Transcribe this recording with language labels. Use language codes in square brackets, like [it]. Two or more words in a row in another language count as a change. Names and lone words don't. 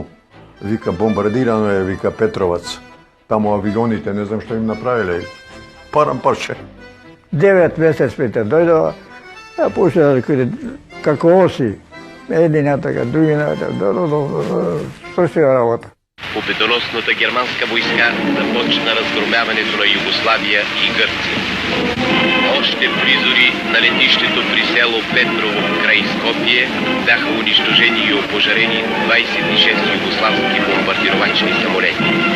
[mk] Вика, бомбардирано е, вика, Петровац. Таму авионите, не знам што им направиле. Парам парче. 9 месец пете дојдова, ја почна да куде, како оси. Едината, другината, што се работа. [bg] Победоносната германска войска започна разгромяването на Югославия и Гърция. Още призори на летището при село Петрово край Скопие бяха унищожени и опожарени 26 югославски бомбардировачни самолети.